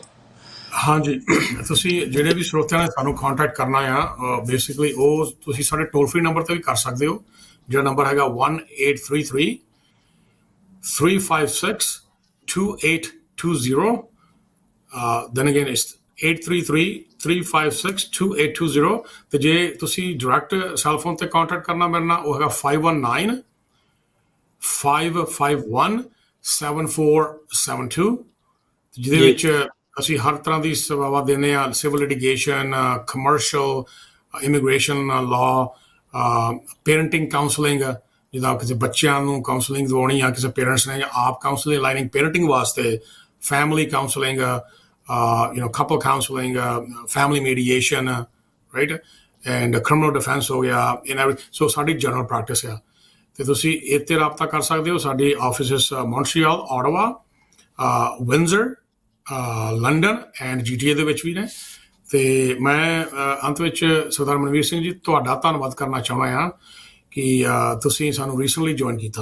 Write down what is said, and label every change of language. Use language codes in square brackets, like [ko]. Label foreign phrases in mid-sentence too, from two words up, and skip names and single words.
[pa] ਹਾਂਜੀ, ਤੁਸੀਂ ਜਿਹੜੇ ਵੀ ਸਰੋਤਿਆਂ ਨੇ ਸਾਨੂੰ ਕੰਟੈਕਟ ਕਰਨਾ ਆ, ਬੇਸਿਕਲੀ ਉਹ ਤੁਸੀਂ ਸਾਡੇ ਟੋਲ ਫ੍ਰੀ ਨੰਬਰ ਤੇ ਵੀ ਕਰ ਸਕਦੇ ਹੋ, ਜਿਹੜਾ ਨੰਬਰ ਹੈਗਾ 1833 356 2820। [en] then again it's 833 356 2820। [pa] ਤੇ ਜੇ ਤੁਸੀਂ ਡਾਇਰੈਕਟ ਸੈੱਲਫੋਨ ਤੇ ਕੰਟੈਕਟ ਕਰਨਾ ਮੇਰੇ ਨਾਲ, ਉਹ ਹੈਗਾ 519 551 7472, ਜਿਹਦੇ ਵਿੱਚ ਅਸੀਂ ਹਰ ਤਰ੍ਹਾਂ ਦੀ ਸੇਵਾਵਾਂ ਦਿੰਦੇ ਹਾਂ। [en] civil litigation, commercial, immigration law, parenting counseling, [pa] ਜਿੱਦਾਂ ਕਿਸੇ ਬੱਚਿਆਂ ਨੂੰ ਕਾਉਂਸਲਿੰਗ ਦਿਵਾਉਣੀ ਆ, ਕਿਸੇ ਪੇਰੈਂਟਸ ਨੇ, ਜਾਂ ਆਪ [en] counseling lining parenting [pa] ਵਾਸਤੇ, [en] family counseling, couple counseling, family mediation, right? And criminal defense [pa] ਹੋ ਗਿਆ, [en] in every, so [pa] ਸਾਡੀ [en] general practice [pa] ਆ। ਤੇ ਤੁਸੀਂ ਇੱਥੇ ਰਾਬਤਾ ਕਰ ਸਕਦੇ ਹੋ। ਸਾਡੀ ਆਫਿਸਿਸ ਮੌਂਟਰੀਅਲ, ਓਟਾਵਾ, ਵਿੰਜ਼ਰ, ਲੰਡਨ ਐਂਡ GTA ਦੇ ਵਿੱਚ ਵੀ ਨੇ। ਤੇ ਮੈਂ ਅੰਤ ਵਿੱਚ ਸਰਦਾਰ ਮਨਵੀਰ ਸਿੰਘ ਜੀ ਤੁਹਾਡਾ ਧੰਨਵਾਦ ਕਰਨਾ ਚਾਹੁੰਦਾ ਹਾਂ ਕਿ ਤੁਸੀਂ ਸਾਨੂੰ ਰੀਸੈਂਟਲੀ ਜੁਆਇਨ ਕੀਤਾ।